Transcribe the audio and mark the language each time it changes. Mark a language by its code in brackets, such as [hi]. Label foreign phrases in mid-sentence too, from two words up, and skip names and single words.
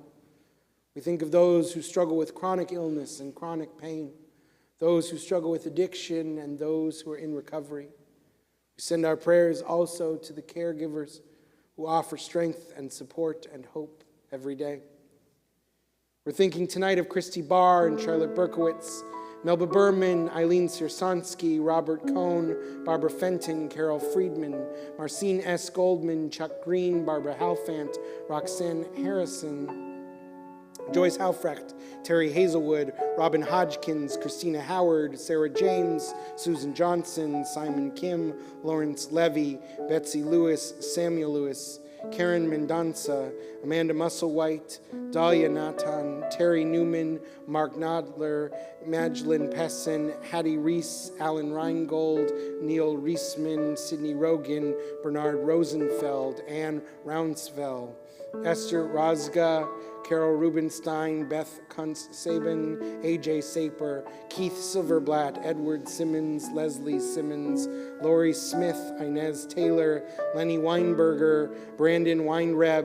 [en] We think of those who struggle with chronic illness and chronic pain, those who struggle with addiction and those who are in recovery. We send our prayers also to the caregivers who offer strength and support and hope every day. We're thinking tonight of Christy Barr and Charlotte Berkowitz, Melba Berman, Eileen Siersansky, Robert Cohn, Barbara Fenton, Carol Friedman, Marcine S. Goldman, Chuck Green, Barbara Halfant, Roxanne Harrison, Joyce Halfrecht, Terry Hazelwood, Robin Hodgkins, Christina Howard, Sarah James, Susan Johnson, Simon Kim, Lawrence Levy, Betsy Lewis, Samuel Lewis, Karen Mendonça, Amanda Musselwhite, Dahlia Natan, Terry Newman, Mark Nodler, Magdalene Pessin, Hattie Reese, Alan Reingold, Neil Reisman, Sidney Rogan, Bernard Rosenfeld, Anne Rounsfeld, Esther Rozga, Carol Rubenstein, Beth Kuntz-Sabin, A.J. Saper, Keith Silverblatt, Edward Simmons, Leslie Simmons, Lori Smith, Inez Taylor, Lenny Weinberger, Brandon Weinreb,